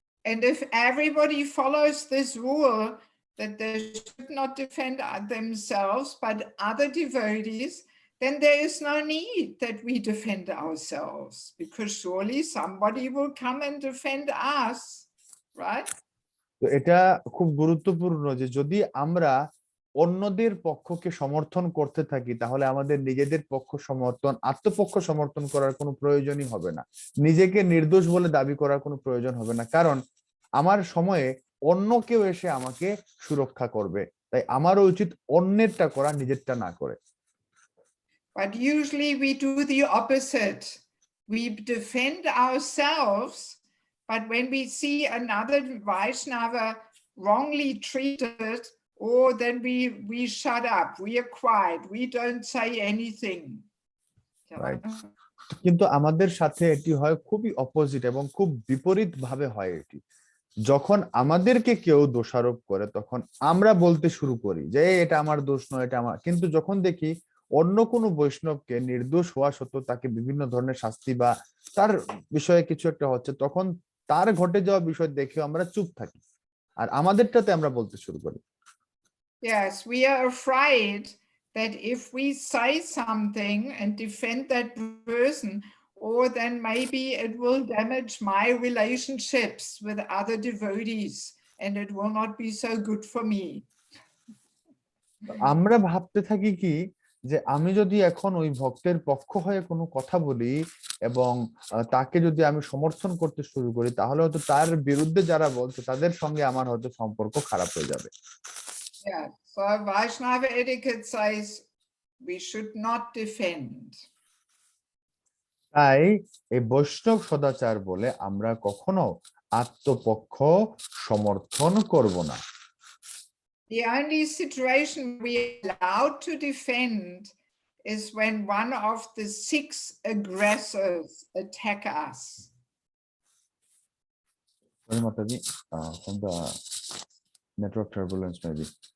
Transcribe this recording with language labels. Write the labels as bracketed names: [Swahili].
[English] And if everybody follows this rule that they should not defend themselves but other devotees, then there is no need that we defend ourselves, because surely somebody will come and defend us, right? [Bangla] তো এটা খুব গুরুত্বপূর্ণ যে যদি আমরা অন্যদের পক্ষকে সমর্থন করতে থাকি, তাহলে আমাদের নিজেদের পক্ষ সমর্থন, আত্মপক্ষ সমর্থন করার কোনো প্রয়োজনই হবে না, নিজেকে নির্দোষ বলে দাবি করার কোনো প্রয়োজন হবে না, কারণ আমার সময়ে অন্য কেউ এসে আমাকে সুরক্ষা করবে, তাই আমারও উচিত অন্যেরটা করা, নিজেরটা না করে। [English] But usually we do the opposite. We defend ourselves, but when we see another Vaishnava wrongly treated, then we shut up, we are quiet, we don't say anything. Right. [Bangla] কিন্তু আমাদের সাথে এটি হয় খুবই অপোজিট এবং খুব বিপরীত ভাবে হয় এটি। যখন আমাদেরকে কেউ দোষারোপ করে তখন আমরা বলতে শুরু করি যে এটা আমার দোষ নয়, এটা আমার, কিন্তু যখন দেখি অন্য কোনো বৈষ্ণবকে নির্দোষ হওয়া সত্ত্বেও তাকে বিভিন্ন ধরনের শাস্তি বা তার বিষয়ে কিছু একটা হচ্ছে, তখন তার ঘটে যাওয়া বিষয় দেখে আমরা চুপ থাকি আর আমাদেরটাতে আমরা বলতে শুরু করি। [English] Yes, we are afraid that if we say something and defend that person, then maybe it will damage my relationships with other devotees and it will not be so good for me. [Bangla] আমরা ভাবতে থাকি কি যে আমি যদি এখন ওই ভক্তের পক্ষ হয়ে কোনো কথা বলি এবং তাকে যদি আমি সমর্থন করতে শুরু করি, তাহলে হয়তো তার বিরুদ্ধে যারা বলছে তাদের সঙ্গে আমার হয়তো সম্পর্ক খারাপ হয়ে যাবে। [English] Yeah, so Vaishnava etiquette says we should not defend. [Bangla] তাই এই বৈষ্ণব সদাচার বলে আমরা কখনো আত্মপক্ষ সমর্থন করব না। [English] The only situation we are allowed to defend is when one of the 6 aggressors attack us. Sorry, Mataji, from the network turbulence maybe.